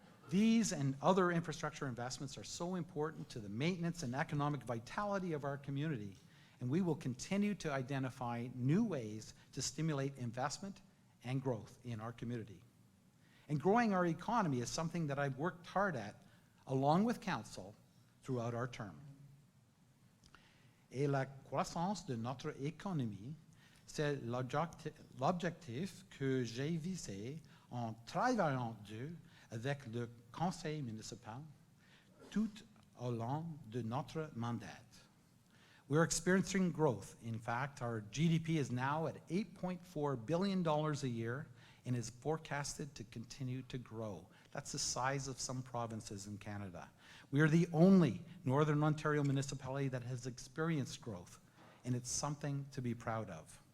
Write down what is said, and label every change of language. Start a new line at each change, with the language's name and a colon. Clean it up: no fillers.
English: These and other infrastructure investments are so important to the maintenance and economic vitality of our community, and we will continue to identify new ways to stimulate investment and growth in our community. And growing our economy is something that I've worked hard at, along with Council, throughout our term.
French: Et la croissance de notre économie, c'est l'objectif que j'ai visé en travaillant dur avec le conseil municipal tout au long de notre mandat.
English: We're experiencing growth. In fact, our GDP is now at $8.4 billion a year and is forecasted to continue to grow. That's the size of some provinces in Canada. We are the only Northern Ontario municipality that has experienced growth, and it's something to be proud of.